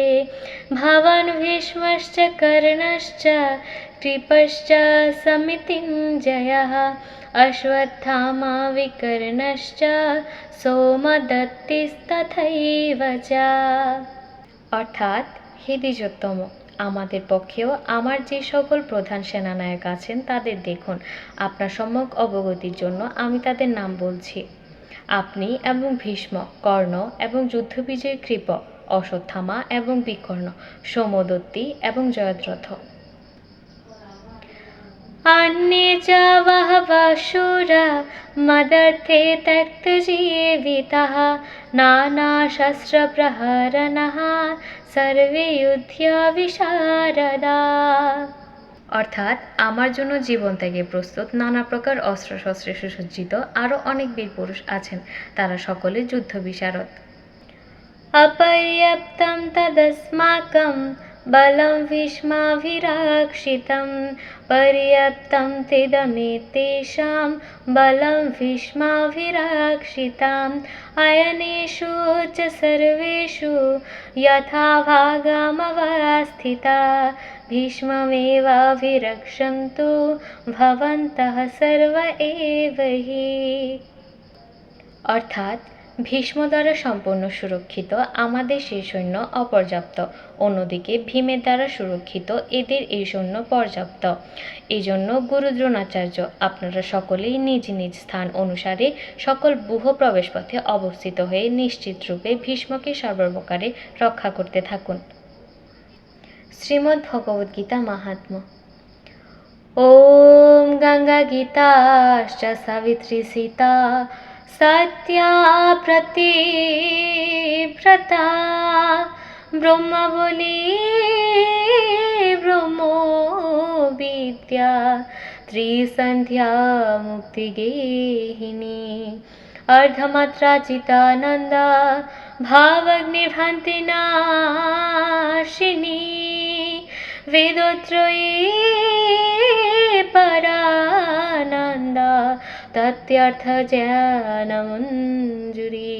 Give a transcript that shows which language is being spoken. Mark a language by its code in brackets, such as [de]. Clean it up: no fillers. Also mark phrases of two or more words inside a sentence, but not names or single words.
[sa] भवान् भीष्मश्च कर्णश्च कृपश्च समितिञ्जयः अश्वत्थामा विकर्णश्च सोमदत्तिस्तथैव च। [bn] অর্থাৎ হে দ্বিজোত্তম, আমাদের পক্ষেও আমার যে সকল প্রধান সেনানায়ক আছেন তাদের দেখুন। আপনার সম্যক অবগতির জন্য আমি তাদের নাম বলছি। আপনি এবং ভীষ্ম, কর্ণ এবং যুদ্ধবিজয়ী কৃপ, অশ্বত্থামা এবং বিকর্ণ, সোমদত্তি এবং জয়দ্রথ। [sa] अन्ये च बहवः शूरा मदर्थे त्यक्तजीविताः नानाशस्त्रप्रहरणः सर्वे युध्य विशारदा। [bn] অর্থাৎ আমার জন্য জীবন ত্যাগে প্রস্তুত নানা প্রকার অস্ত্রশস্ত্রে সুসজ্জিত আরও অনেক বীর পুরুষ আছেন, তারা সকলে যুদ্ধ বিশারদ। अपर्याप्तं तदस्माकं बलं भीष्माभिरक्षितं पर्याप्तं तेषां बलं भीष्माभिरक्षिताम् अयनेषु च सर्वेषु यथा भागमवस्थिता भीष्ममेवाभिरक्षन्तु भवन्तः सर्व एव हि। অর্থাৎ ভীষ্ম দ্বারা সম্পূর্ণ সুরক্ষিত আমাদের সেই সৈন্য অপর্যাপ্ত, অন্যদিকে ভীমের দ্বারা সুরক্ষিত এদের এই সৈন্য পর্যাপ্ত। এই জন্য গুরু দ্রোণাচার্য, আপনারা সকলেই নিজ নিজ স্থান অনুসারে সকল ব্যূহ প্রবেশপথে অবস্থিত হয়ে নিশ্চিত রূপে ভীষ্মকে সর্বপ্রকারে রক্ষা করতে থাকুন। শ্রীমদ্ ভগবদ্গীতা মাহাত্ম্য। [sa] ওম গঙ্গা গীতাশ্চ সাবিত্রী সীতা सत्या प्रतिव्रता ब्रह्मबली ब्रह्मो विद्या त्रिसन्ध्या मुक्तिगेहिनी अर्धमात्रा चितानन्दा भावग्निर्भान्ति नाशिनी वेदोत्रयी परानन्दा तत्यर्थ ज्ञानमञ्जुरी।